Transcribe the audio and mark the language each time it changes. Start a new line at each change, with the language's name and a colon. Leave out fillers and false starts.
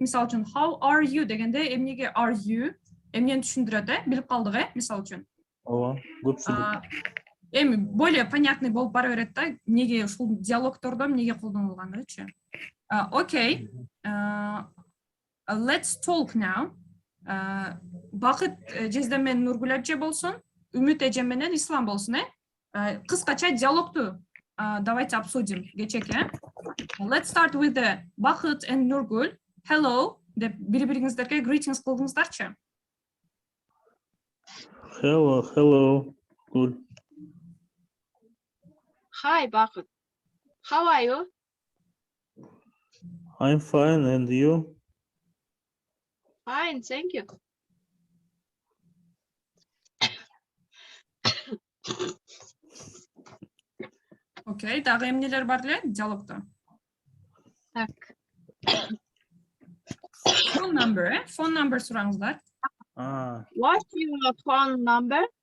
Kyrgyz: Мисалы үчүн,
English: how are you
Kyrgyz: дегенде эмнеге are you? Эмнени түшүндүрөт, билип калдык, мисалы үчүн. Ооба, көп түшүндүк. Эми
Russian: более понятный
Kyrgyz: болуп бара берет да, эмнеге ушул диалогтордо эмнеге колдонулганычы. Okay.
English: Let's talk now.
Kyrgyz: Бакыт жерде мен Нургул эже болсун, Үмүт эже менен Ислам болсун, Кыскача диалогту
Russian: давайте обсудим.
English: Geçek, Let's start with the Бакыт and Нургул.
Kyrgyz: Hello деп бири-бириңиздерге greetings кылдыңыздарчы.
English: Hello. Good. Hi, Бакыт. How are you? I'm fine, and you? Fine, thank you.
Kyrgyz: Okay, дагы эмнелер бар эле диалогдо?
Russian: Так.
Kyrgyz: Phone number, phone number сураңыздар.
English: What's your phone number?